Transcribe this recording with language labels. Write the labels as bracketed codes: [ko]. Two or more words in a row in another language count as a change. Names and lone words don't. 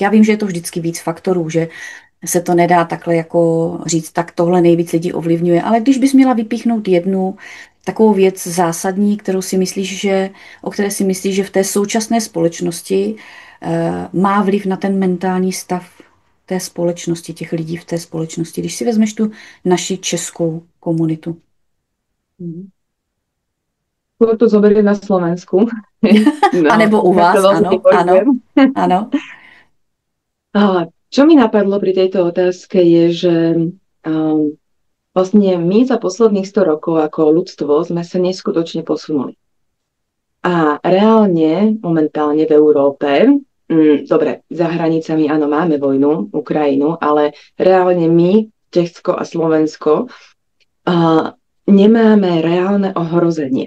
[cs] Já vím, že je to vždycky víc faktorů, že se to nedá takhle jako říct, tak tohle nejvíc lidí ovlivňuje, ale když bys měla vypíchnout jednu takovou věc zásadní, o které si myslíš, že v té současné společnosti má vliv na ten mentální stav té společnosti, těch lidí v té společnosti, když si vezmeš tu naši českou komunitu. [sk] Skôr to zoberiem na Slovensku. [cs] No, a nebo u vás, ano, ano. [sk] Čo mi napadlo pri tejto otázke je, že vlastne my za posledných 100 rokov ako ľudstvo sme sa neskutočne posunuli. A reálne, momentálne v Európe, dobre, za hranicami áno, máme vojnu, Ukrajinu, ale reálne my, Česko a Slovensko, nemáme reálne ohrozenie.